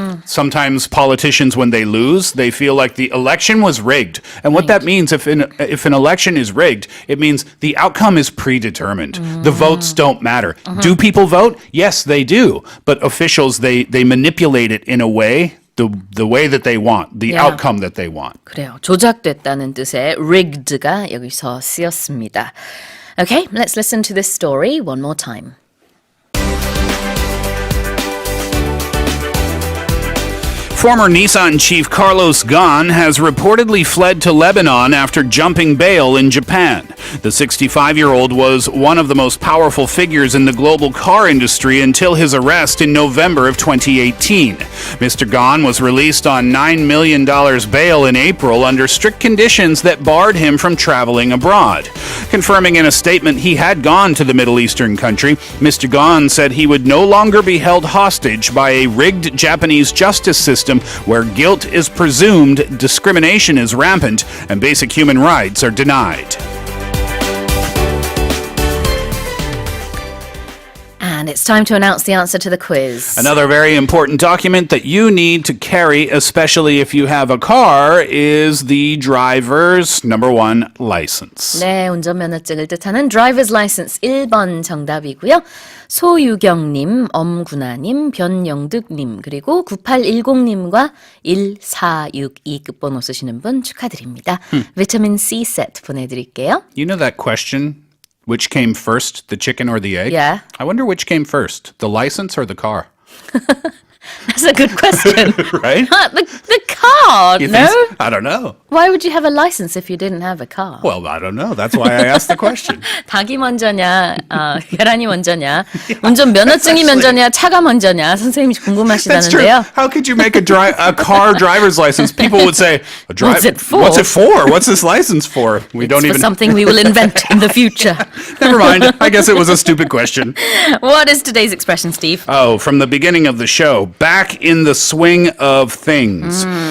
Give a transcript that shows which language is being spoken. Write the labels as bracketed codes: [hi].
[en] Sometimes politicians, when they lose, they feel like the election was rigged. And what that means, if an election is rigged, it means the outcome is predetermined. The votes don't matter. Do people vote? Yes, they do. But officials, they manipulate it in a way, the way that they want, the outcome that they want. [ko] 그래요. 조작됐다는 뜻의 rigged가 여기서 쓰였습니다. [en] Okay, let's listen to this story one more time. Former Nissan chief Carlos Ghosn has reportedly fled to Lebanon after jumping bail in Japan. The 65-year-old was one of the most powerful figures in the global car industry until his arrest in November of 2018. Mr. Ghosn was released on $9 million bail in April under strict conditions that barred him from traveling abroad. Confirming in a statement he had gone to the Middle Eastern country, Mr. Ghosn said he would no longer be held hostage by a rigged Japanese justice system where guilt is presumed, discrimination is rampant, and basic human rights are denied. And it's time to announce the answer to the quiz. Another very important document that you need to carry, especially if you have a car, is the driver's number one license. [ko] 네, 운전면허증을 뜻하는 driver's license 1번 정답이고요. 소유경님, 엄구나님, 변영득님, 그리고 9810님과 1462 끝번호 쓰시는 분 축하드립니다. 비타민 C 세트 보내드릴게요. [en] You know that question? Which came first, the chicken or the egg? Yeah. I wonder which came first, the license or the car? That's a good question. Right? The car, You no? think so? I don't know. Why would you have a license if you didn't have a car? Well, I don't know. That's why I asked the question. [ko] 닭이 먼저냐, 계란이 먼저냐, 운전 면허증이 먼저냐, 차가 먼저냐, 선생님이 [en] That's true. [ko] 궁금하시다는데요. [en] How could you make a car driver's license? People would say, What's it for? What's it for? What's this license for? We don't For even. something we will invent in the future. Never mind. I guess it was a stupid question. What is today's expression, Steve? Oh, from the beginning of the show, back in the swing of things.